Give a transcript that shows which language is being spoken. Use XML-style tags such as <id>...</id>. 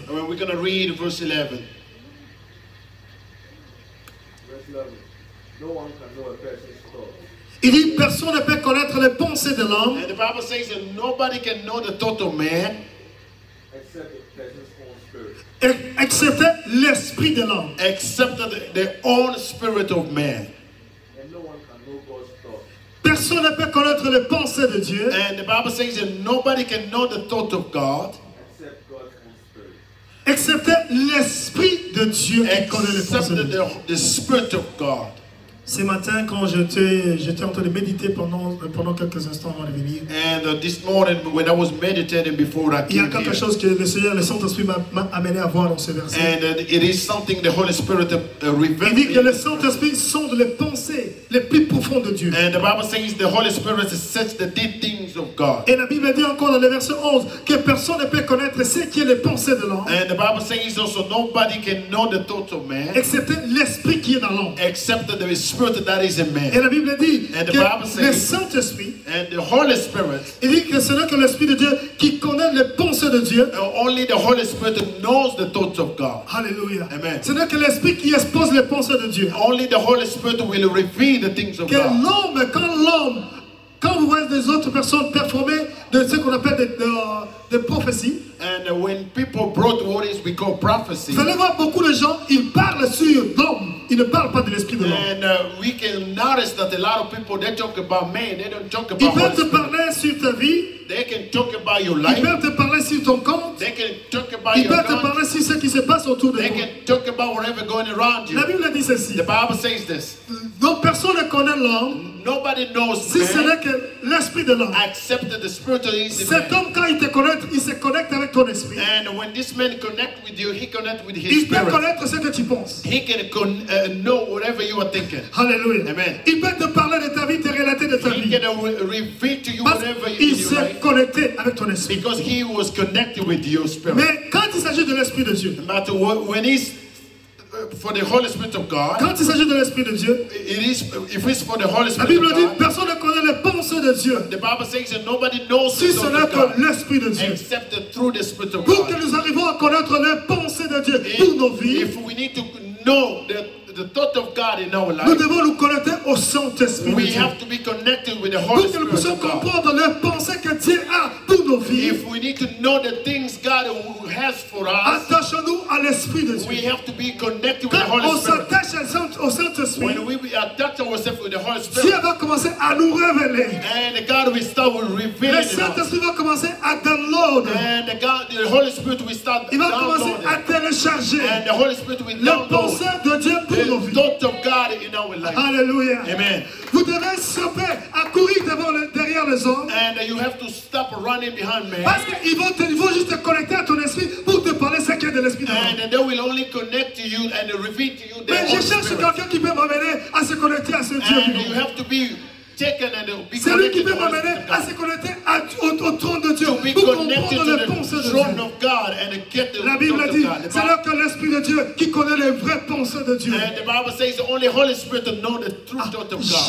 <en>And we're going to read verse 11. Verse 11. No one can know a person's thoughts.</en> <fr>Il dit personne ne peut connaître les pensées de l'homme</fr> <en>And the Bible says that nobody can know the thought of man Except the person's own spirit.</en> <fr>excepté l'esprit de l'homme.</fr> <en>except the own spirit of man. And no one can know God's thoughts.</en> <fr>Personne ne peut connaître les pensées de Dieu</fr> <en>And the Bible says that nobody can know the thought of God Except God's own spirit.</en> <fr>excepté l'esprit de Dieu qui connaît les</fr> <en>except</en> <fr>pensées de Dieu.</fr> <en>the Spirit of God.</en> <fr>Ce matin, quand j'étais en train de méditer pendant quelques instants avant de venir,</fr> <en>And this morning, when I was meditating before I</en> <fr>il y a</fr> <en>came</en> <fr>quelque</fr> <en>here,</en> <fr>chose que le Seigneur, le Saint-Esprit m'a amené à voir dans ce verset.</fr> <en>and it is something the Holy Spirit</en> <fr>Il</fr> <en>revealed</en> <fr>dit que le</fr> <en>me.</en> <fr>Saint-Esprit sonde les pensées les plus profondes de Dieu.</fr> <en>And the Bible says the Holy Spirit sets the deep things of God.</en> <fr>Et la Bible dit encore dans le verset 11 que personne ne peut connaître ce qui est les pensées de l'homme,</fr> <en>And the Bible says also nobody can know the thoughts of man</en> <fr>excepté l'esprit qui est dans l'homme.</fr> <en>except the Spirit that is in</en> <fr>Et</fr> <en>man.</en> <fr>la Bible dit</fr> <en>And the</en> <fr>que</fr> <en>Bible</en> <fr>le</fr> <en>says-</en> <fr>Saint-Esprit,</fr> <en>And the Holy Spirit,</en> <fr>il dit que ce n'est que l'Esprit de Dieu qui connaît les pensées de Dieu.</fr> <en>only the Holy Spirit knows the thoughts of God.</en> <fr>Alléluia.</fr> <en>Amen.</en> <fr>Ce n'est que l'Esprit qui expose les pensées de Dieu.</fr> <en>Only the Holy Spirit will reveal the things of</en> <fr>Que</fr> <en>God.</en> <fr>quand vous voyez des autres personnes performer de ce qu'on appelle des prophéties,</fr> <en>And when people brought what is we call prophecy,</en> <fr>vous allez voir beaucoup de gens, ils parlent sur l'homme, ils ne parlent pas de l'Esprit de l'homme.</fr> <en>and we can notice that a lot of people, they talk about man, they don't talk</en> <fr>Ils</fr> <en>about</en> <fr>peuvent</fr> <en>Holy</en> <fr>te</fr> <en>Spirit.</en> <fr>parler sur ta vie,</fr> <en>They can talk about your</en> <fr>ils</fr> <en>life,</en> <fr>peuvent te parler sur ton compte,</fr> <en>they can talk about</en> <fr>ils</fr> <en>your</en> <fr>peuvent te</fr> <en>account,</en> <fr>parler sur ce qui se passe autour de</fr> <en>they</en> <fr>toi.</fr> <en>can talk about whatever going around you.</en> <fr>La Bible dit ceci.</fr> <en>The Bible says this.</en> <fr>Donc personne ne connaît l'homme</fr> <en>Nobody knows</en> <fr>si ce</fr> <en>man</en> <fr>n'est que l'Esprit de l'homme.</fr> <en>except the Spirit of his</en> <fr>Cet</fr> <en>man.</en> <fr>homme, quand il te connaît, il se connecte avec ton esprit.</fr> <en>And when this man connect with you, he connect with his</en> <fr>Il peut</fr> <en>spirit.</en> <fr>connaître ce que tu penses.</fr> <en>He can know whatever you are thinking.</en> <fr>Alléluia.</fr> <en>Amen.</en> <fr>Il peut te parler de ta vie, te relater de ta</fr> <en>He</en> <fr>vie.</fr> <en>can reveal to you</en> <fr>Parce</fr> <en>whatever you</en> <fr>qu'il</fr> <en>in your</en> <fr>s'est</fr> <en>life</en> <fr>connecté avec ton esprit.</fr> <en>because he was connected with your spirit.</en> <fr>Mais quand il s'agit de l'Esprit de Dieu,</fr> <en>But when he's for the Holy Spirit of God,</en> <fr>quand il s'agit de l'Esprit de Dieu,</fr> <en>it is if it's for the Holy</en> <fr>la</fr> <en>Spirit</en> <fr>Bible</fr> <en>of</en> <fr>dit</fr> <en>God,</en> <fr>personne ne connaît les pensées de Dieu</fr> <en>the Bible says that nobody knows</en> <fr>si</fr> <en>the</en> <fr>ce</fr> <en>thoughts</en> <fr>n'est</fr> <en>of</en> <fr>que</fr> <en>God</en> <fr>l'Esprit de Dieu.</fr> <en>except through the Spirit of</en> <fr>Pour que</fr> <en>God.</en> <fr>nous arrivions à connaître les pensées de Dieu pour nos vies,</fr> <en>If we need to know the thought of God in our</en> <fr>nous</fr> <en>life,</en> <fr>devons nous connecter au Saint-Esprit de</fr> <en>we</en> <fr>Dieu.</fr> <en>have to be connected with the Holy</en> <fr>Pour que nous</fr> <en>Spirit</en> <fr>puissions</fr> <en>of God.</en> <fr>comprendre les pensées que Dieu a pour nos vies,</fr> <en>If we need to know the things God has for us,</en> <fr>attachons-nous à l'Esprit de</fr> <en>we</en> <fr>Dieu.</fr> <en>have to be connected with the</en> <fr>Quand on</fr> <en>Holy Spirit.</en> <fr>s'attache au Saint-Esprit,</fr> <en>When we attach ourselves with the Holy</en> <fr>Dieu</fr> <en>Spirit,</en> <fr>va commencer à nous révéler.</fr> <en>and God will start with</en> <fr>Le</fr> <en>revealing it us.</en> <fr>Saint-Esprit va commencer à download.</fr> <en>And the Holy Spirit will start</en> <fr>Il va commencer à</fr> <en>downloading.</en> <fr>télécharger</fr> <en>And the Holy Spirit will</en> <fr>les</fr> <en>download</en> <fr>pensées de Dieu pour nos</fr> <en>the</en> <fr>vies.</fr> <en>thought of God in our life.</en> <fr>Alléluia.</fr> <en>Amen.</en> <fr>Vous devez stopper à courir derrière les hommes.</fr> <en>And you have to stop running behind man.</en> <fr>Parce qu'ils vont juste te connecter à ton esprit pour te parler ce qui est de l'esprit de l'homme.</fr> <en>And they will only connect to you and reveal to you</en> <fr>Mais</fr> <en>their</en> <fr>je</fr> <en>own</en> <fr>cherche</fr> <en>spirit.</en> <fr>quelqu'un qui peut m'amener à se connecter à ce Dieu</fr> <en>And you</en> <fr>vivant.</fr> <en>have to be taken and be</en> <fr>C'est lui qui peut</fr> <en>to the Holy</en> <fr>m'amener</fr> <en>Spirit</en> <fr>à</fr> <en>of</en> <fr>se</fr> <en>God.</en> <fr>connecter au trône de Dieu</fr> <en>To be</en> <fr>pour</fr> <en>connected</en> <fr>comprendre les pensées</fr> <en>the</en> <fr>de</fr> <en>throne</en> <fr>Dieu.</fr> <en>of God and get the</en> <fr>La Bible</fr> <en>thoughts</en> <fr>dit,</fr> <en>of God.</en> <fr>c'est là que l'Esprit de Dieu qui connaît les vraies pensées de Dieu.</fr> <en>And the Bible says only Holy Spirit to know the true thought of God.</en>